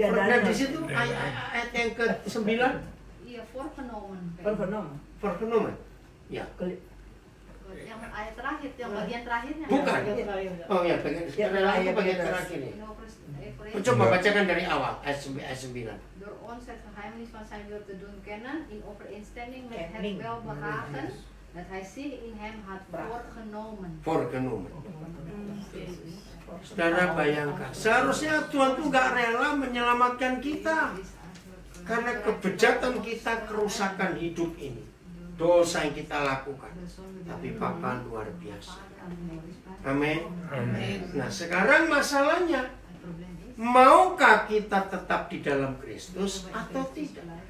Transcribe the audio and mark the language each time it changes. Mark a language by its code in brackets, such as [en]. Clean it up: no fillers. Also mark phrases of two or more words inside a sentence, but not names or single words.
[id] Nah di situ ayat yang ke-9 Iya, voorgenomen. Vergenomen. Ya. Yang ayat terakhir, yang bagian terakhirnya. Bukan. Oh ya, bagian kerelaan itu bagian terakhir nih. Coba bacakan dari awal ayat 9. [nl] Door ons het geheimenis van zijn wil te doen kennen, in overeenstemming met het welbehagen dat hij zich in hem had voorgenomen. Vergenomen. [id] Saudara bayangkan, seharusnya Tuhan tuh gak rela menyelamatkan kita karena kebejatan kita, kerusakan hidup ini, dosa yang kita lakukan. Tapi Bapa luar biasa. Amin. Nah sekarang masalahnya, maukah kita tetap di dalam Kristus atau tidak?